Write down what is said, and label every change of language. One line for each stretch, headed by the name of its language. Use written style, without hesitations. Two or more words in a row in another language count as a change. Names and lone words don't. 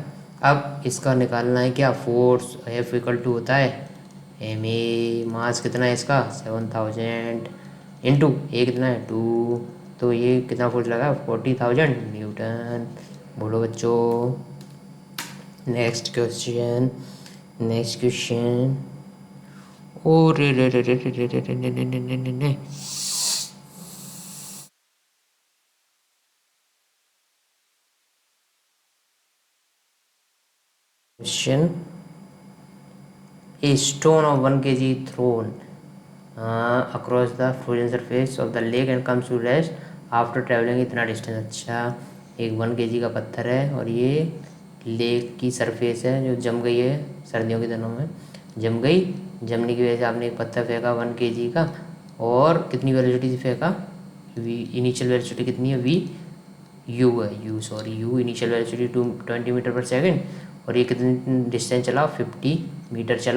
Hindi: अब इसका निकालना है क्या,
English: force F equal to
Hindi: होता है
English: m a.
Hindi: मास कितना है इसका 7000
English: into a
Hindi: कितना है 2, तो ये कितना फोर्स लगा 40,000 न्यूटन. बोलो बच्चों.
English: next question, next question. ओ रे रे रे रे रे रे रे रे रे रे रे रे. क्वेश्चन, a stone of 1 kg thrown across the frozen surface of the lake and comes to rest after traveling इतना distance.
Hindi: अच्छा, एक 1 kg का पत्थर है और ये लेक की सरफेस है जो जम गई है सर्दियों के दिनों में, जम गई। जमने की वजह से आपने एक पत्थर फेंका 1 kg का, और कितनी वेलोसिटी से फेंका,
English: v initial velocity
Hindi: कितनी है, वी यू है,
English: u initial velocity
Hindi: 20
English: meter per second,
Hindi: और ये कितनी डिस्टेंस चला, 50 मीटर चला।